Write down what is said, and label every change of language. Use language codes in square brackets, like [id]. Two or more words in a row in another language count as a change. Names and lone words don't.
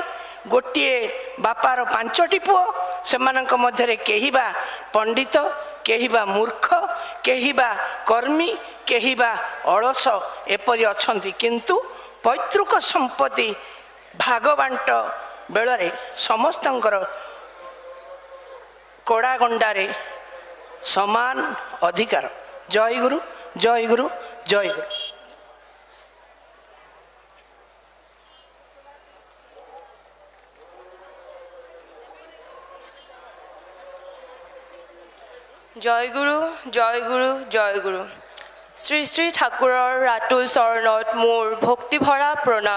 [or] ଗୋଟିଏ ବାପାର 5ଟି ପୁଅ, ସେମାନଙ୍କ ମଧ୍ୟରେ କେହି ବା ପଣ୍ଡିତ, କେହି ବା ମୂର୍ଖ, କେହି ବା କର୍ମୀ, କେହି ବା ଅଳସ ଏପରି ଅଛନ୍ତି। କିନ୍ତୁ ପୈତୃକ ସମ୍ପତ୍ତି ଭାଗବାଣ୍ଟ ବେଳରେ ସମସ୍ତଙ୍କର କଡ଼ାଗଣ୍ଡାରେ ସମାନ ଅଧିକାର। ଜୟ ଗୁରୁ, ଜୟ ଗୁରୁ, ଜୟ ଗୁରୁ। [as] জয় গুৰু, জয় গুৰু, জয় গুৰু। শ্ৰী শ্ৰী ঠাকুৰৰ ৰাতুল চৰণত মোৰ ভক্তিভৰা প্ৰণাম।